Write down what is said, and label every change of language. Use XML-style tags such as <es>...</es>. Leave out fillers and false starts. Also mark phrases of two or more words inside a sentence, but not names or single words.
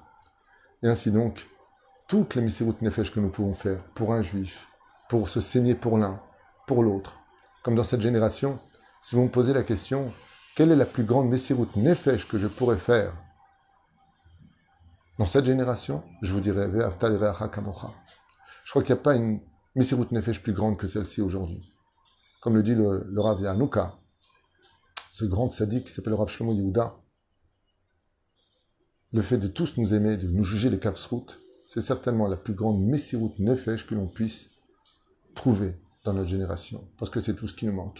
<fr>Et ainsi donc, toutes les</fr> <he>מסירות נפש</he> <fr>que nous pouvons faire pour un juif, pour se saigner pour l'un, pour l'autre, comme dans cette génération, si vous me posez la question, quelle est la plus grande</fr> <he>מסירות נפש</he> <fr>que je pourrais faire dans cette génération? Je vous dirais,</fr> <he>ואהבת לרעך כמוך.</he> <fr>Je crois qu'il n'y a pas une</fr> <he>מסירות נפש</he> <fr>plus grande que celle-ci aujourd'hui. Comme le dit le Rav Yanouka, ce grand tzaddik qui s'appelle le Rav Shlomo Yehuda, le fait de tous nous aimer, de nous juger les kafsrout, c'est certainement la plus grande</fr> <he>מסירות נפש</he> <fr>que l'on puisse trouver dans notre génération, parce que c'est tout ce qui nous manque.</fr>